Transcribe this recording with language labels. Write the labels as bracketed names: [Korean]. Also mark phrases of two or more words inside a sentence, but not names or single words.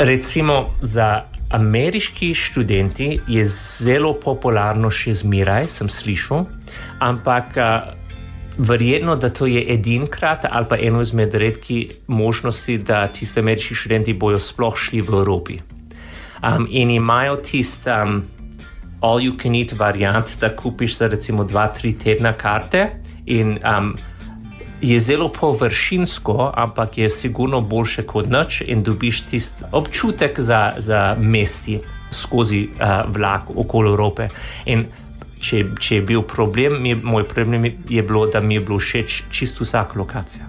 [Slovenian] Recimo za ameriški študenti je zelo popularno še zmeraj, sem slišal, ampak verjetno, da to je edinkrat ali pa eno izmed redkih možnosti, da tisti ameriški študenti bojo sploh šli v Evropi. In imajo tisti [English] all you can eat [Slovenian] variant, da kupiš za recimo 2-3 tedna karte in je zelo površinsko, ampak je sigurno boljše kot nič in dobiš tisti občutek za mesti skozi vlak okoli Evrope. In če je bil problem, moj problem je bilo, da mi je bilo všeč čisto vsaka lokacija.